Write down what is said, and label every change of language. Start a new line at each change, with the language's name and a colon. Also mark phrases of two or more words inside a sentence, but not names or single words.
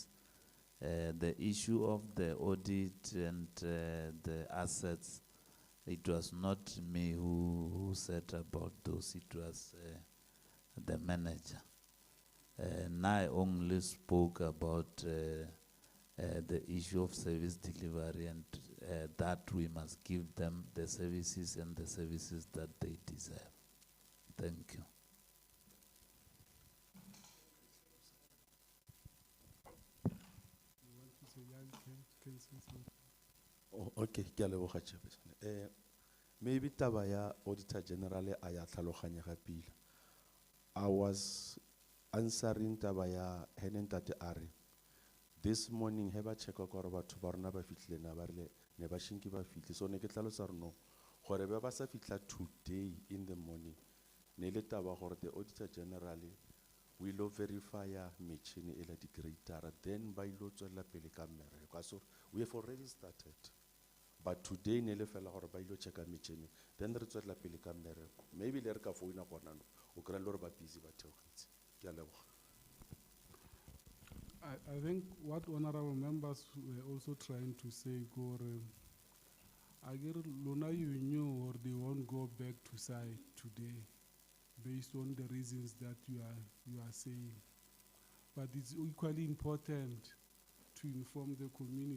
English: The issue of the audit and the assets, it was not me who said about those, it was the manager. And I only spoke about the issue of service delivery, and that we must give them the services and the services that they deserve. Thank you.
Northern Sotho: Oh, okay, ke a leboga Chairperson. Maybe taba ya Auditor General a ya tlhaloganyega pila.
English: I was answering
Northern Sotho: taba ya
English: Henentate Ari. This morning,
Northern Sotho: he ba checka gore batho ba rona ba fitlhile na ba rile ne ba shinki ba fitlhe. So ne ke tlhalosa gore no, gore ba sa fitla
English: today in the morning.
Northern Sotho: Ne le taba gore
English: the Auditor General will verify
Northern Sotho: metšhini e la di-grader, then ba ilo tswela pele ka mmereko.
English: So we have already started. But today
Northern Sotho: ne le fela gore ba ilo checka metšhini, then re tswela pele ka mmereko. Maybe le re ka founa gona no, o kry-a le gore ba busy ba theogetse. Ke a leboga.
English: I think what honorable members were also trying to say,
Northern Sotho: Gore, Lona,
English: you knew or they won't go back to site today based on the reasons that you are saying. But it's equally important to inform the community.